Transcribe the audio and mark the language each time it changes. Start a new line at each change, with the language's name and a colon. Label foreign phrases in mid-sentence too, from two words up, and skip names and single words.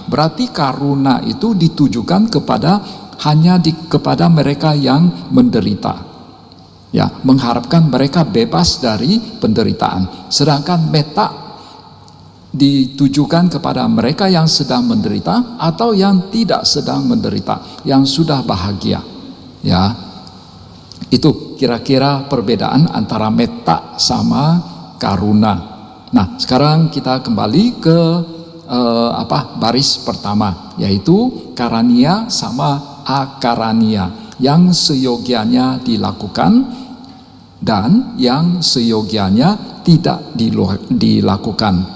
Indonesian: Berarti karuna itu ditujukan kepada mereka yang menderita, ya, mengharapkan mereka bebas dari penderitaan. Sedangkan metta ditujukan kepada mereka yang sedang menderita atau yang tidak sedang menderita, yang sudah bahagia. Ya, itu kira-kira perbedaan antara metta sama karuna. Nah, sekarang kita kembali ke baris pertama, yaitu karania sama akarania, yang seyogianya dilakukan dan yang seyogianya tidak dilakukan.